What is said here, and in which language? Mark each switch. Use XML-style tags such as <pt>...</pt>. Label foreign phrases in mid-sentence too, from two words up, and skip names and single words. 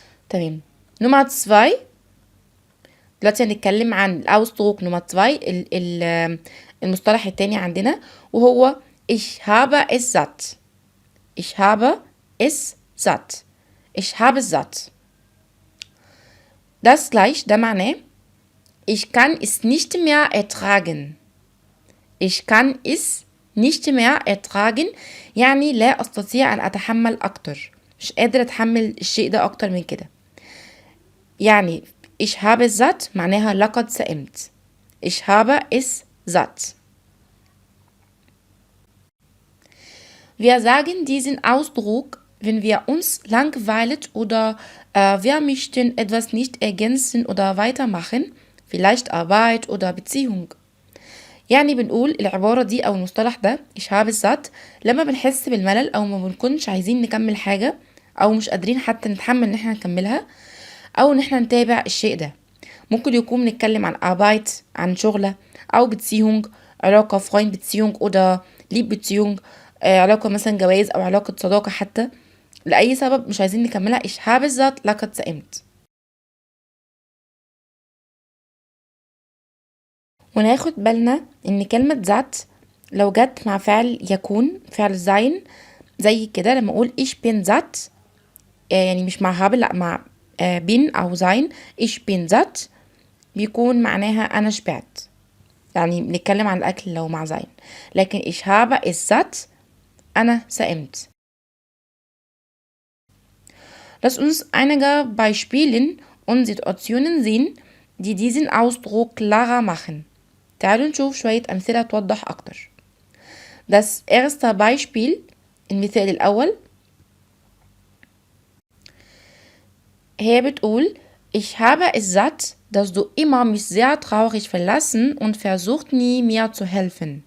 <ar>تمام. نمرة 2 دلوقتي هنتكلم عن الأوسدروك نمرة 2 المصطلح التاني عندنا وهو</ar> <de>ich habe es satt. Ich habe es satt. Ich habe es satt. Das gleich</de> <ar>ده معناه</ar> <de>ich kann es nicht mehr ertragen. Ich kann es nicht mehr ertragen</de> <ar>يعني لا أستطيع أن أتحمل أكتر. مش قادر أتحمل الشيء ده أكتر من كده. يعني</ar> <de>ich habe es satt</de> <ar>معناها لقد سئمت.</ar> <de>Ich habe es satt. Wir sagen diesen Ausdruck, wenn wir uns langweilt oder wir möchten etwas nicht ergänzen oder weitermachen, vielleicht Arbeit oder Beziehung.</de> <ar>يعني بنقول العبارة دي أو المصطلح ده</ar> <de>ich habe es satt</de> <ar>لما بنحس بالملل أو ما بنكونش عايزين نكمل حاجة أو مش قادرين حتى نتحمل إن احنا نكملها أو إن احنا نتابع الشيء ده. ممكن يكون بنتكلم عن Arbeit عن شغلة أو Beziehung علاقة</ar> <de>Freund-Beziehung oder Lieb-Beziehung</de> <ar>علاقة مثلا جواز أو علاقة صداقة حتى لأي سبب مش عايزين نكملها</ar> <de>ich habe es satt</de> <ar>لقد سئمت. وناخد بالنا ان كلمة ذات لو جت مع فعل يكون فعل sein زي كده لما اقول</ar> <de>ich bin satt</de> <ar>يعني مش مع habe لا مع bin او sein</ar> <de>ich bin satt</de> <ar>بيكون معناها انا شبعت يعني بنتكلم عن الاكل لو مع sein لكن</ar> <de>ich habe es satt</de> <ar>انا سئمت.</ar> <de>Lass uns einige Beispiele und Situationen sehen die diesen Ausdruck klarer machen.</de> <ar>تعالوا نشوف شوية أمثلة توضح أكتر.</ar> <de>Das erste Beispiel</de> <ar>المثال الأول هي بتقول</ar> <de>Ich habe es satt, dass du immer mich sehr traurig verlassen und versucht nie mir zu helfen.</de>